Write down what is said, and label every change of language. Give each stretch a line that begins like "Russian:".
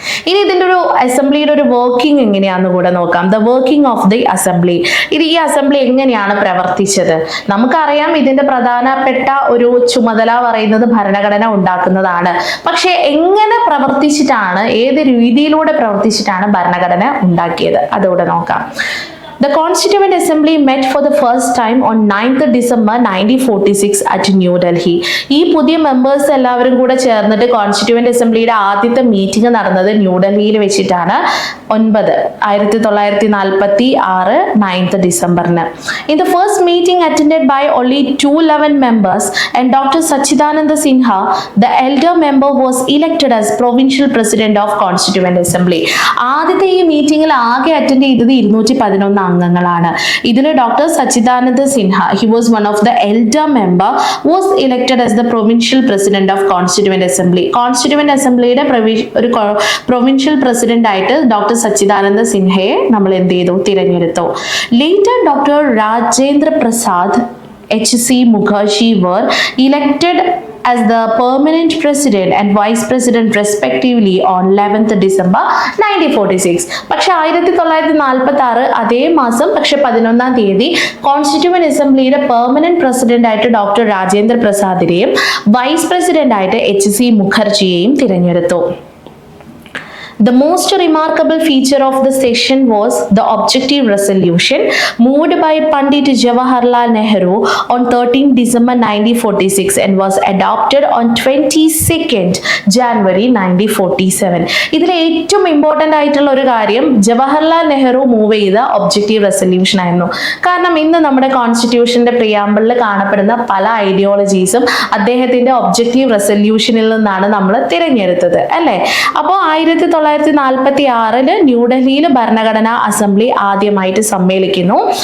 Malayalam: ഇനി ഇതിൻ്റെ ഒരു അസംബ്ലിയുടെ ഒരു വർക്കിംഗ് എങ്ങനെയാണെന്ന് കൂടെ നോക്കാം.
English: The working of the assembly.
Malayalam: ഈ അസംബ്ലി എങ്ങനെയാണ് പ്രവർത്തിച്ചത്? നമുക്കറിയാം ഇതിന്റെ പ്രധാനപ്പെട്ട ഒരു ചുമതല പറയുന്നത് ഭരണഘടന ഉണ്ടാക്കുന്നതാണ്. പക്ഷെ എങ്ങനെ പ്രവർത്തിച്ചിട്ടാണ്, ഏത് രീതിയിലൂടെ പ്രവർത്തിച്ചിട്ടാണ് ഭരണഘടന ഉണ്ടാക്കിയത് അതുകൂടെ നോക്കാം.
English: The Constituent Assembly met for the first time on 9th December 1946 at New Delhi.
Malayalam: ഈ പുതിയ മെമ്പേഴ്സ് എല്ലാവരും കൂടെ ചേർന്നിട്ട് കോൺസ്റ്റിറ്റ്യൂവന്റ് അസംബ്ലിയുടെ ആദ്യത്തെ മീറ്റിംഗ് നടന്നത് ന്യൂഡൽഹിയിൽ വെച്ചിട്ടാണ് 1946 9th ഡിസംബറിന്.
English: In the first meeting attended by only 211 members and Dr. Sachidananda Sinha, the elder member, was elected as provincial president of Constituent Assembly.
Malayalam: ആദ്യത്തെ ഈ മീറ്റിംഗിൽ ആകെ അറ്റൻഡ് ചെയ്തത് 211 അംഗങ്ങളാണ്.
English: ഇതിൽ doctor Sachchidananda Sinha, he was one of the elder member, was elected as the provincial president of Constituent Assembly.
Malayalam: Constituent Assemblyയുടെ ഒരു provincial president ആയിട്ട് doctor സച്ചിദാനന്ദ സിൻഹയെ നമ്മൾ എന്ത് ചെയ്തു? തിരഞ്ഞെടുത്തു.
English: Later Dr. Rajendra Prasad, HC Mukherjee were elected as the permanent president and vice president respectively on 11th December 1946.
Malayalam: പക്ഷെ 1946 അതേ മാസം പക്ഷെ 11-ാം തീയതി കോൺസ്റ്റിറ്റ്യൂവന്റ് അസംബ്ലിയുടെ പെർമനന്റ് പ്രസിഡന്റ് ആയിട്ട് ഡോക്ടർ രാജേന്ദ്ര പ്രസാദിനെയും വൈസ് പ്രസിഡന്റ് ആയിട്ട് HC മുഖർജിയെയും തിരഞ്ഞെടുത്തു.
English: The most remarkable feature of the session was the objective resolution moved by Pandit Jawaharlal Nehru on 13 December 1946 and was adopted on 22nd January 1947.
Malayalam: ഇതിൽ ഏറ്റവും important ആയിട്ടുള്ള ഒരു കാര്യം Jawaharlal Nehru move ചെയ്ത objective resolution ആയിരുന്നു. കാരണം ഇന്ന് നമ്മുടെ കോൺസ്റ്റിറ്റ്യൂഷന്റെ പ്രിയാമ്പിളിൽ കാണപ്പെടുന്ന പല ഐഡിയോളജീസും അദ്ദേഹത്തിന്റെ ഒബ്ജക്റ്റീവ് റെസൊല്യൂഷനിൽ നിന്നാണ് നമ്മൾ തിരഞ്ഞെടുത്തത് അല്ലേ? അപ്പോൾ 1946 ന്യൂഡൽഹിയിൽ ഭരണഘടനാ അസംബ്ലി ആദ്യമായിട്ട് സമ്മേളിക്കുന്നു.